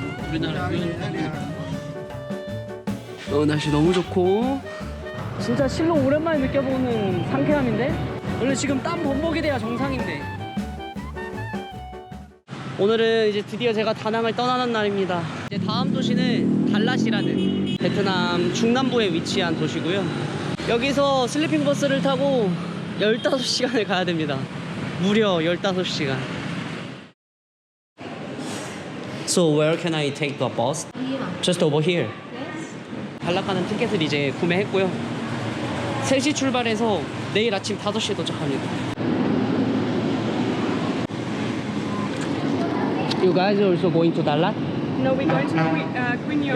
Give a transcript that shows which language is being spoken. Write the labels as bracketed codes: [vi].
[ko] 우리나라 날씨 너무 좋고 진짜 실로 오랜만에 느껴보는 상쾌함인데 원래 지금 땀 범벅이 돼야 정상인데 오늘은 이제 드디어 제가 다낭을 떠나는 날입니다. 이제 다음 도시는 달랏이라는 베트남 중남부에 위치한 도시고요. 여기서 슬리핑 버스를 타고 15시간을 가야 됩니다. 무려 15시간. [en] So where can I take the bus? Just over here. [ko] 달랏 가는 티켓을 이제 구매했고요. 3시 출발해서 내일 아침 5시에 도착합니다. [en] You guys are also going to Dalat? No, we're going to Queen Yong.